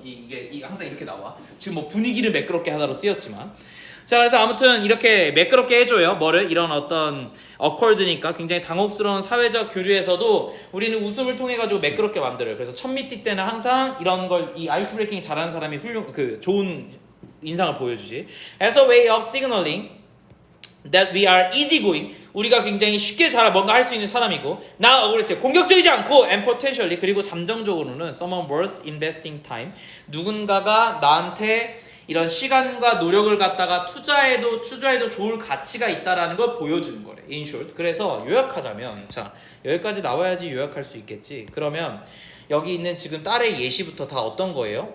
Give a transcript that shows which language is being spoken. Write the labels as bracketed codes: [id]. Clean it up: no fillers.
[ko] 이게 항상 이렇게 나와. 지금 뭐 분위기를 매끄럽게 하다로 쓰였지만. 자, 그래서 아무튼 이렇게 매끄럽게 해줘요. 뭐를? 이런 어떤 어컬드니까 굉장히 당혹스러운 사회적 교류에서도 우리는 웃음을 통해 가지고 매끄럽게 만들어요. 그래서 첫 미팅 때는 항상 이런 걸 이 아이스 브레이킹 잘하는 사람이 좋은 인상을 보여주지. [en] As a way of signaling that we are easygoing. [ko] 우리가 굉장히 쉽게 뭔가 할 수 있는 사람이고 [en] not aggressive. [ko] 공격적이지 않고 [en] and potentially [ko] 그리고 잠정적으로는 [en] someone worth investing time. [ko] 누군가가 나한테 이런 시간과 노력을 갖다가 투자해도 좋을 가치가 있다라는 걸 보여주는 거래. [en] In short. [ko] 그래서 요약하자면 자 여기까지 나와야지 요약할 수 있겠지. 그러면 여기 있는 지금 딸의 예시부터 다 어떤 거예요?